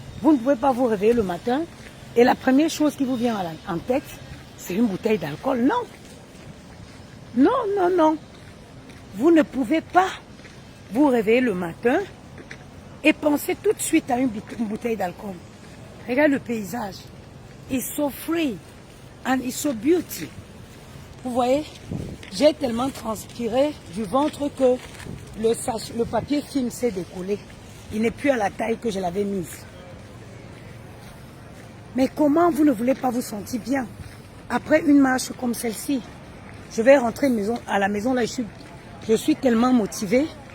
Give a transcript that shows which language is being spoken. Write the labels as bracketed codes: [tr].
[fr] Vous ne pouvez pas vous réveiller le matin et la première chose qui vous vient en tête, c'est une bouteille d'alcool. Non. Non, non, non. Vous ne pouvez pas vous réveiller le matin et penser tout de suite à une bouteille d'alcool. Regarde le paysage. [en] It's so free and it's so beauty. [fr] Vous voyez, j'ai tellement transpiré du ventre que le papier film s'est décollé. Il n'est plus à la taille que je l'avais mise. Mais comment vous ne voulez pas vous sentir bien? Après une marche comme celle-ci, je vais rentrer à la maison, là je suis tellement motivée.